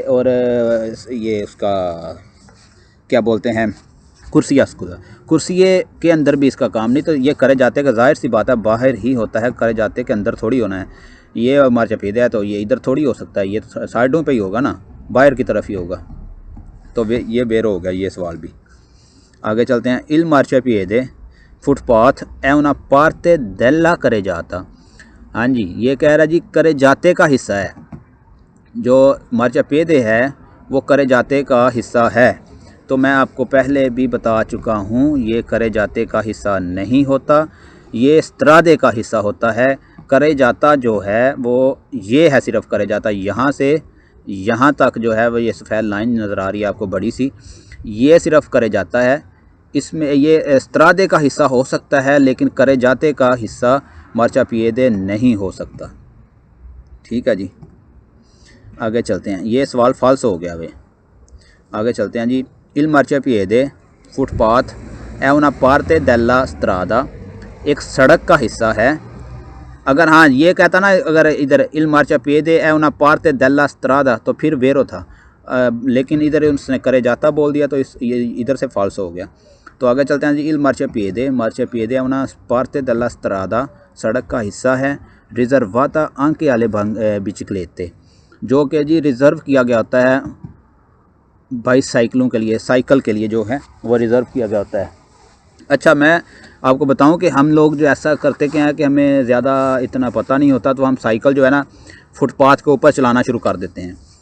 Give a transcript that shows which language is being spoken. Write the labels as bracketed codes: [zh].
[hi] और ये उसका क्या बोलते हैं, कुर्सिये के अंदर भी इसका काम नहीं। तो ये करे जाते का ज़ाहिर सी बात है बाहर ही होता है, करे जाते के अंदर थोड़ी होना है। ये मार्चापिएदे है तो ये इधर थोड़ी हो सकता है, ये तो साइडों पे ही होगा ना, बाहर की तरफ ही होगा। तो ये बेरो हो गया ये सवाल भी। आगे चलते हैं। इल मार्चापिएदे [it] फुटपाथ è una parte della carreggiata। [hi] हाँ जी, ये कह रहा जी carreggiate का हिस्सा है, जो marciapiede है वो carreggiate का हिस्सा है। तो मैं आपको पहले भी बता चुका हूँ, ये carreggiate का हिस्सा नहीं होता, ये strade का हिस्सा होता है। carreggiata जो है वो ये है, सिर्फ carreggiata यहाँ से यहाँ तक जो है वो ये सफ़ेद लाइन नज़र आ रही है आपको बड़ी सी, ये सिर्फ carreggiata है। इसमें ये स्त्रादे का हिस्सा हो सकता है, लेकिन carreggiate का हिस्सा marciapiede नहीं हो सकता। ठीक है जी, आगे चलते हैं। ये सवाल फाल्स हो गया वे। आगे चलते हैं जी। [it] il marciapiede फुटपाथ è una parte della strada, [hi] एक सड़क का हिस्सा है। अगर हाँ ये कहता ना, अगर इधर [it] il marciapiede è una parte della strada [hi] तो फिर वेरो था, लेकिन इधर उसने carreggiata बोल दिया तो ये इधर से फाल्स हो गया। तो आगे चलते हैं जी। [it] il marciapiede è una parte della strada, [hi] सड़क का हिस्सा है। [it] riservata anche alle biciclette, [hi] जो कि जी रिज़र्व किया गया होता है बाईसाइकिलों के लिए, साइकिल के लिए जो है वो रिज़र्व किया गया होता है। अच्छा, मैं आपको बताऊं कि हम लोग जो ऐसा करते क्या है कि हमें ज़्यादा इतना पता नहीं होता, तो हम साइकिल जो है ना फुटपाथ के ऊपर चलाना शुरू कर देते हैं।